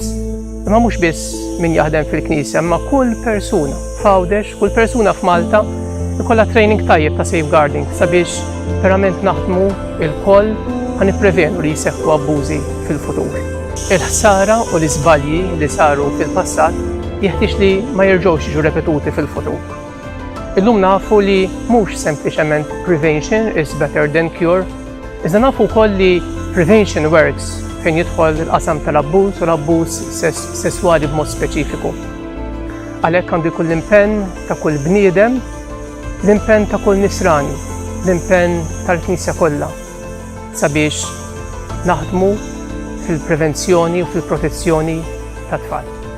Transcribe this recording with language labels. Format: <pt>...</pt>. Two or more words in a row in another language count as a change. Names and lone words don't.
<mt>Imma mhux biss min jaħdem fil-Knisja, imma kull persuna f'Għawdex, kull persuna f'Malta ikollha training tajjeb ta' safeguarding sabiex verament naħdmu il-koll ħanipprevenu li jseħħu abbużi fil-futur. Il-ħsara u l-iżbalji li saru fil-passat jeħtieġ li ma jerġgħux jiġu repetuti fil-futur. Illum nafu li mhux sempliċement</mt> <en>prevention is better than cure,</en> <mt>iżda nafu wkoll li</mt> <en>prevention works</en> <mt>fejn jidħol il-qasam tal-abbuż u l-abbuż sesswali b'mod speċifiku. Għalhekk għandu jkun l-impenn ta' kull bniedem, l-impenn ta' kull nisrani, l-impenn tal-Knisja kollha sabiex naħdmu fil-prevenzjoni u fil-protezzjoni tat-tfal.</mt>